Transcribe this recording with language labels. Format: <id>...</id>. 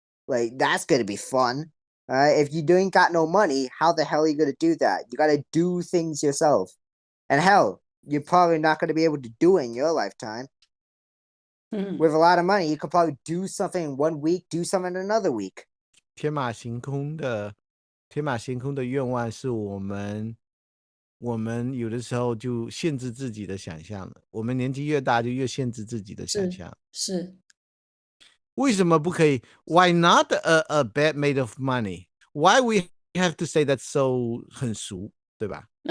<en>Like, that's gonna be fun. All right? If you ain't got no money, how the hell are you gonna do that? You gotta do things yourself. And hell, you're probably not gonna be able to do it in your lifetime. With a lot of money, you could probably do something in 1 week, do something in another week.</en> <zh>天马行空的愿望是我们有的时候就限制自己的想象了。我们年纪越大，就越限制自己的想象。是。为什么不可以</zh> <en>？Why not a bed made of money? Why we have to say that so</en> <zh>很俗，对吧？</zh>